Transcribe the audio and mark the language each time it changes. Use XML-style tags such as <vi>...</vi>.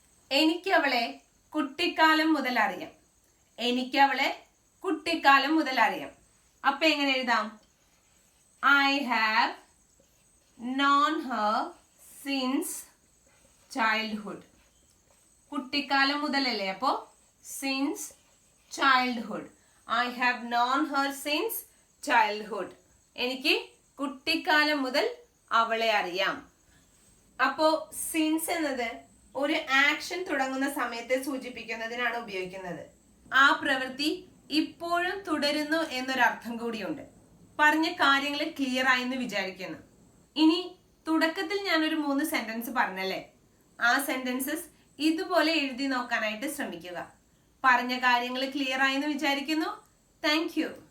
<ml>എനിക്ക് അവളെ കുട്ടിക്കാലം മുതൽ അറിയാം. എനിക്ക് അവളെ കുട്ടിക്കാലം മുതൽ അറിയാം. അപ്പൊ എങ്ങനെ എഴുതാം?</ml> <en>I have known her since childhood.</en> <ml>കുട്ടിക്കാലം മുതലല്ലേ, അപ്പോ</ml> <en>since childhood. I have known her since childhood.</en> <ml>എനിക്ക് കുട്ടിക്കാലം മുതൽ അവളെ അറിയാം. അപ്പോ സിൻസ് എന്നത് ഒരു ആക്ഷൻ തുടങ്ങുന്ന സമയത്തെ സൂചിപ്പിക്കുന്നതിനാണ് ഉപയോഗിക്കുന്നത്. ആ പ്രവൃത്തി ഇപ്പോഴും തുടരുന്നു എന്നൊരർത്ഥം കൂടിയുണ്ട്. പറഞ്ഞ കാര്യങ്ങൾ ക്ലിയർ ആയെന്ന് വിചാരിക്കുന്നു. ഇനി തുടക്കത്തിൽ ഞാനൊരു 3 സെന്റൻസ് പറഞ്ഞല്ലേ, ആ സെന്റൻസസ് ഇതുപോലെ എഴുതി നോക്കാനായിട്ട് ശ്രമിക്കുക. പറഞ്ഞ കാര്യങ്ങൾ ക്ലിയർ ആയെന്ന് വിചാരിക്കുന്നു. Thank you.</ml>